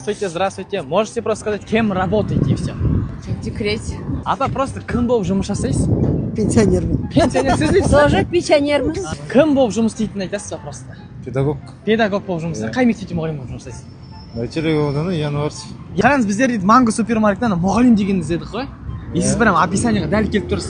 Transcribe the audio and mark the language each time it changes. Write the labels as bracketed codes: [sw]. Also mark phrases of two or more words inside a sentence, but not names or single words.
[ru] Здравствуйте, здравствуйте. Можете просто сказать, кем работаете и все? В декрете. [kk] Апа просто кім болып жұмыс жасайсыз? Пенсионермін. Пенсионер сіз дейсіз? Тоже пенсионерміз. Кім болып жұмыс істейтінін айтасыз ба просто? Педагог. Педагог болып жұмыс істейсіз. Қай мектепте мұғалім болып жұмыс істейсіз? Бәйтерек ауданы Январск. Қараңыз, біздер дейді манго супермаркеттен мұғалім дегенді іздедік қой. И сіз прям описаниеға дәл келіп тұрсыз.